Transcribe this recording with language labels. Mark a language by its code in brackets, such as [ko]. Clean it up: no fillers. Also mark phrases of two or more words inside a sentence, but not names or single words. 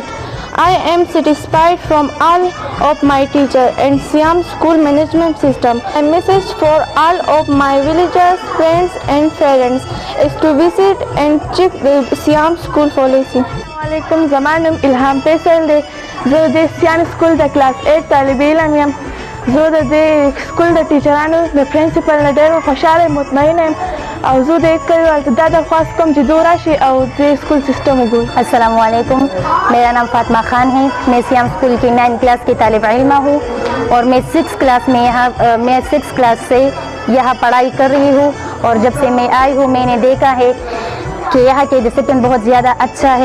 [en] I am satisfied from all of my teacher and Siam school management system. A message for all of my villagers, friends and parents is to visit and check the Siam school policy. [ps] السلام علیکم، زما نوم Ilham Faisal دی زه د Siam school د class 8 طالب علم یم. زه د دې سکول د ټیچرانو د پرنسپل نه ډېر خوشحاله مطمئنه یم او زه د کلیوالو ته دا درخواست کوم چې دو راشي او د سکول سسٹم وګوري. [ur] السلام علیکم، میرا نام فاطمہ خان ہے۔ میں سیام اسکول کی 9 کلاس کی طالب علم ہوں اور میں 6 کلاس سے یہاں پڑھائی کر رہی ہوں. اور جب سے میں آئی ہوں میں نے دیکھا ہے کہ یہاں کے ڈسپلن بہت زیادہ اچھا ہے.